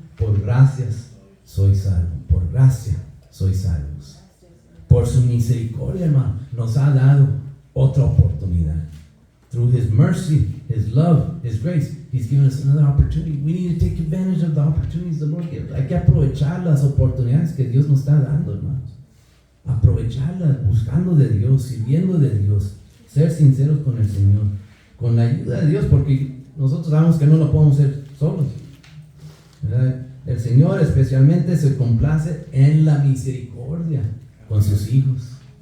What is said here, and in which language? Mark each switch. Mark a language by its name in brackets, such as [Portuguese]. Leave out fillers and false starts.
[Spanish] Por gracias soy salvo. Por gracia soy salvos. Por su misericordia, hermano, nos ha dado otra oportunidad. [English] Through His mercy, His love, His grace, He's given us another opportunity. We need to take advantage of the opportunities the Lord gives. [Spanish] Hay que aprovechar las oportunidades que Dios nos está dando, hermanos. Aprovecharlas, buscando de Dios, sirviendo de Dios. Ser sinceros con el Señor, con la ayuda de Dios, porque nosotros sabemos que no lo podemos hacer solos, ¿verdad? El Señor especialmente se complace en la misericordia con sus hijos.